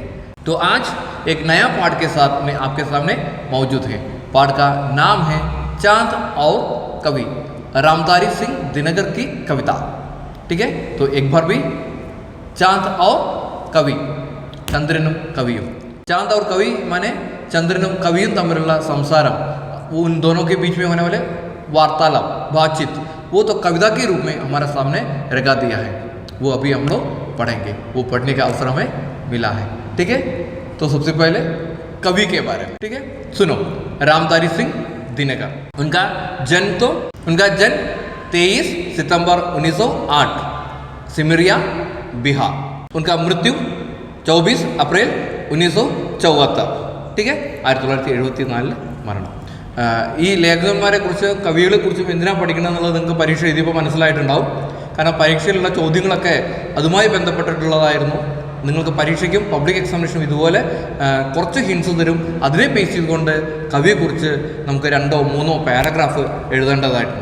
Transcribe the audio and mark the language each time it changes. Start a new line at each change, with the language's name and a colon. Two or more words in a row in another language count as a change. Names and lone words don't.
Hindi: तो आज एक नया पाठ के साथ में आपके सामने मौजूद है। पाठ का नाम है चांद और कवि, रामधारी सिंह दिनकर की कविता, ठीक है? तो एक बार भी चांद और कवि,
Malayalam: ചന്ദ്രനും കവിയും।
Hindi: चांद और कवि माने
Malayalam: ചന്ദ്രനും കവിയും തമ്മിലുള്ള സംസാരം,
Hindi: उन दोनों के बीच में होने वाले वार्तालाप, बातचीत, वो तो कविता के रूप में हमारे सामने रखा दिया है। वो अभी हम लोग पढ़ेंगे, वो पढ़ने का अवसर हमें मिला है, ठीक है? तो सबसे पहले कवि के बारे में, ठीक है? सुनो, रामधारी सिंह दिनकर, उनका जन्म 23 सितंबर 1908 सिमरिया बिहार, उनका मृत्यु 24 अप्रैल 1974, ठीक है?
Malayalam: 1974 മരണം. ഈ ലേഖകന്മാരെ കുറിച്ച് കവികളെ കുറിച്ചും എന്തിനാണ് പഠിക്കണം എന്നുള്ളത് നിങ്ങൾക്ക് പരീക്ഷ എഴുതിയപ്പോൾ മനസ്സിലായിട്ടുണ്ടാവും. കാരണം പരീക്ഷയിലുള്ള ചോദ്യങ്ങളൊക്കെ അതുമായി ബന്ധപ്പെട്ടിട്ടുള്ളതായിരുന്നു. നിങ്ങൾക്ക് പരീക്ഷയ്ക്കും പബ്ലിക് എക്സാമിനേഷനും ഇതുപോലെ കുറച്ച് ഹിൻസ് തരും. അതിനെ ബേസ് ചെയ്തുകൊണ്ട് കവിയെക്കുറിച്ച് നമുക്ക് 2 or 3 പാരഗ്രാഫ് എഴുതേണ്ടതായിട്ടുണ്ട്.